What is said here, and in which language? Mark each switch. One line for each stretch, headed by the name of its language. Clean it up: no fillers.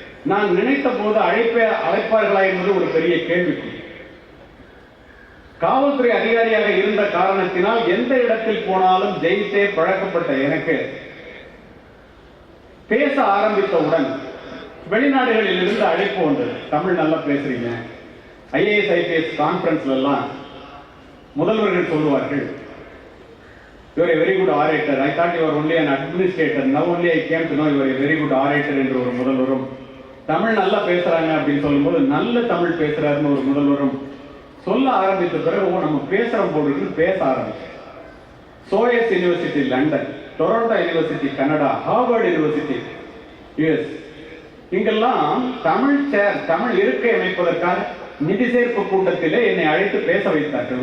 Tamil: நான் நினைத்த போது அழைப்பார்களா என்பது ஒரு பெரிய கேள்விக்குறி. காவல்துறை அதிகாரியாக இருந்த காரணத்தினால் எந்த இடத்தில் போனாலும் ஜெயித்தே பழக்கப்பட்ட எனக்கு பேச ஆரம்பித்தவுடன் வெளிநாடுகளில் இருந்து அழைப்பு வந்தது. தமிழ் நல்லா பேசுறீங்க. IAS IPS கான்பரன்ஸ்ல எல்லாம் முதல்வர்கள் சொல்லுவார்கள்,
English: you are a very good orator. I thought you are only an administrator. Now only I came to know you are a very good orator
Tamil: என்று ஒரு முதல்வரும், தமிழ் நல்லா பேசுறாங்க அப்படின்னு சொல்லும்போது நல்ல தமிழ் பேசுறாருன்னு ஒரு முதல்வரும் சொல்ல ஆரம்பித்த பிறகு நம்ம பேசுற போது பேச ஆரம்பிச்சேன். Soyuz university London, Toronto university Canada, Harvard university US, இங்கெல்லாம் தமிழ் இருக்கை அமைப்பதற்காக நிதி சேர்ப்பு கூட்டத்திலே என்னை அழைத்து பேச வைத்தார்கள்.